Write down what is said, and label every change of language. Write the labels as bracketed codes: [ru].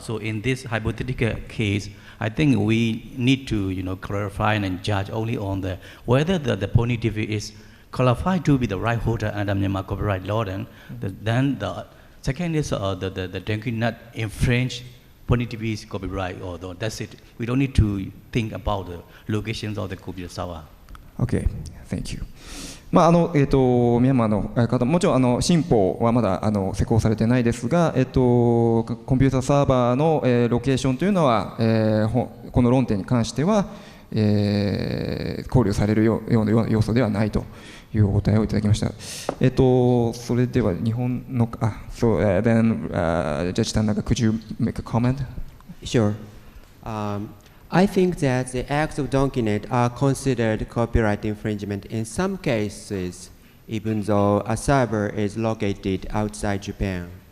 [en] So in this hypothetical case, I think we need to clarify and judge only on whether the Pony TV is qualified to be the right holder under Myanmar copyright law. Then the second is the Dengue not infringe Pony TV's copyright, although that's it. We don't need to think about the locations of the computer server. Okay, thank you. [ja] ミャンマーの方もちろん新法はまだ施行されてないですが、コンピューターサーバーの、ロケーションというのは、この論点に関しては、考慮されるような要素ではないというお答えをいただきました。それでは日本の [en] So then Judge Tanaka, could you make a comment? Sure. I think that the acts of donkeynet are considered copyright infringement in some cases, even though a server is located outside Japan.